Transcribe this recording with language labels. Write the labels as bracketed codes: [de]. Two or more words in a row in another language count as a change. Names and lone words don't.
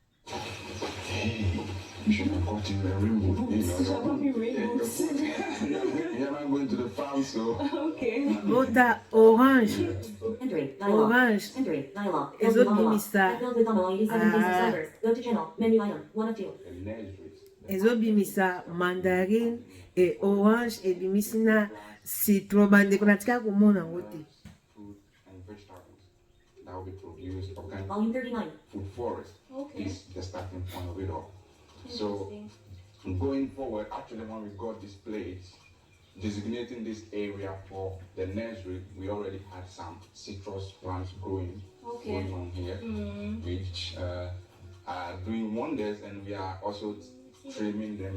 [en] You should report to the remote. Yeah, I'm going to the farm, so. Okay. [ln] bota orange [en] Entering. Dialog. orange Entering. Dialog. [ln] ezobimisa [en] Filled with Combo 87 pieces of servers. Go to channel. Menu item. 1 of 2. [ln] ezobimisa mandarine e orange ebimisi na citron bandeko natika komona yango te. [en] Food and vegetables that will be produced, organic Volume 39. food forest Okay. is the starting point of it all. So Interesting. going forward, actually when we got these plates, designating this area for the nursery, we already had some citrus plants going on here, which are doing wonders, and we are also trimming them.